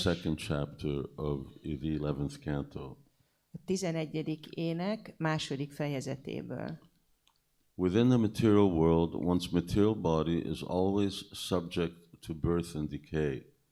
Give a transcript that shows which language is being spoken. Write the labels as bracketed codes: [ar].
[en] second chapter of the 11th canto. [hu] A 11. ének második fejezetéből. [en] Within the material world, one's material body is always subject to birth and decay.